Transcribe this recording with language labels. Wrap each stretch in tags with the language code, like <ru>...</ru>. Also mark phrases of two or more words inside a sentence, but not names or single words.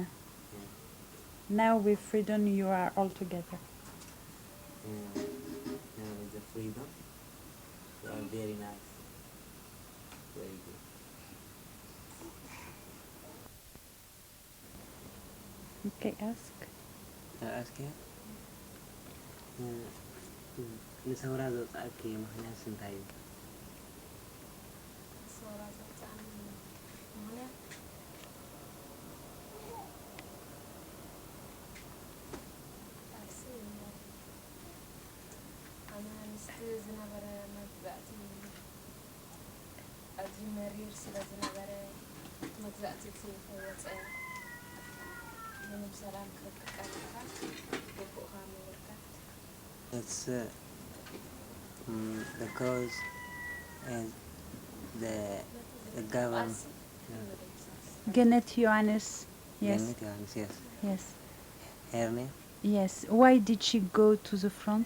<en>Now with freedom you are all together. Now with the freedom, they are very nice. very good. Okay, ask. Ask here.</en> <ti>ንሰውራ ዘውፅአኪ ምክንያት ስንታይ እዩ? ሰውራ ዘውፅአኒ ምክንያት ቃልሲ ኣነ ምስቲ ዝነበረ መግዛእቲ ኣዝዩ መሪር ስለ ዝነበረ መግዛእቲ እቲ ከይወፀ ምንም ሰላም ክትቃልካ ግቡእኻ ምውርዳት</ti> <en>It's the cause and the government. Genet Johannes. Yes. Janet Johannes, yes. Yes. Her name? Yes. Why did she go to the front?</en>